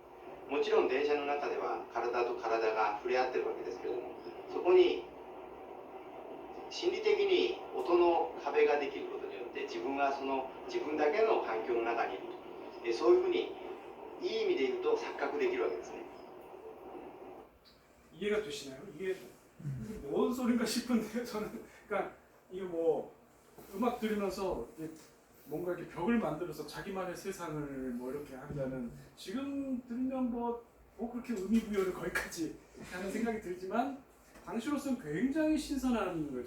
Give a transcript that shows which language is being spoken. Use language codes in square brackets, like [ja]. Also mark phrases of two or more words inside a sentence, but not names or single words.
[ja] もちろん電車の中では体と体が触れ合ってるわけですけれども、そこに心理的に音の壁ができることによって自分はその自分だけの環境の中にいると、そういうふうにいい意味で言うと錯覚できるわけですね。 [ko] 이해가 되시나요? 이게 뭔 소린가 싶은데요. 저는 그러니까 이게 뭐 음악 들으면서 뭔가 이렇게 벽을 만들어서 자기만의 세상을 뭐 이렇게 한다는, 지금 들으면 뭐 그렇게 의미 부여를 거기까지 하는 생각이 들지만 당시로서는 굉장히 신선한 거죠.